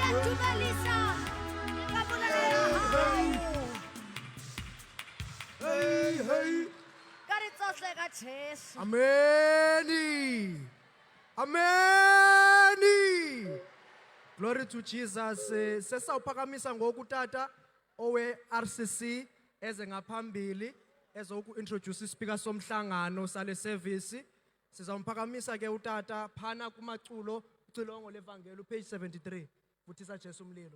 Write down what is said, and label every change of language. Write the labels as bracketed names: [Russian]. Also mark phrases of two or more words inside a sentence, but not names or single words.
[English] Hey, hey. [Southern Sotho] Ka re tsohle ka Jesu. [English] Amen. Amen. Glory to Jesus. [Xhosa] Sesawuphakamisa ngoku tata owe RCC eze ngaphambili ezoku-introduce ispeaker somhlangano sale service. Sizamphakamisa ke utata phana kumaculo ucilongo levangeli page 73. Vuthisa Jesu umlilo.